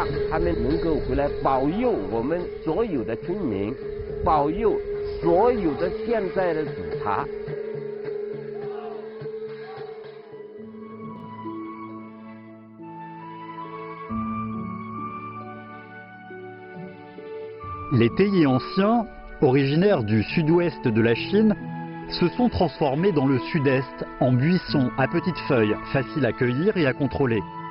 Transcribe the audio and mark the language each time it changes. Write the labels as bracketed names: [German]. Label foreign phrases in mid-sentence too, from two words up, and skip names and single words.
[Chinese] 他们能够回来保佑我们所有的村民，保佑所有的现在的警察。 [French] Les théiers anciens, originaires du sud-ouest de la Chine, se sont transformés dans le sud-est en buissons à petites feuilles, faciles à cueillir et à contrôler.